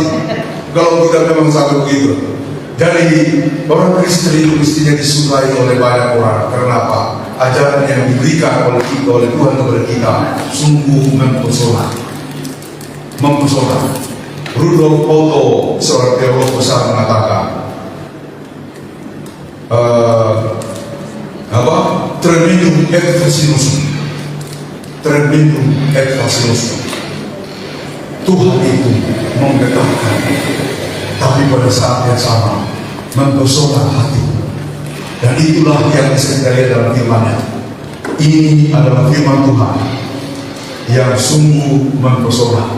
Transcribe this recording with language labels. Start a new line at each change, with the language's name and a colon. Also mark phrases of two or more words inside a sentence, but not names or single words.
Indonesian: Kalau kita memang sampai begitu. Jadi orang Kristen itu mestinya disukai oleh banyak orang. Karena apa? Ajaran yang diberikan oleh kita, oleh Tuhan kepada kita, sungguh mempesona. Mempesona. Rudolf Otto, seorang teolog besar, mengatakan,
Latin: tremendum et fascinusum. Tremendum et fascinusum.
Indonesian: Tuhan itu menggetarkan, tapi pada saat yang sama mempesona hati. Dan itulah yang kita lihat dalam firman-Nya. Ini adalah firman Tuhan yang sungguh mempesona.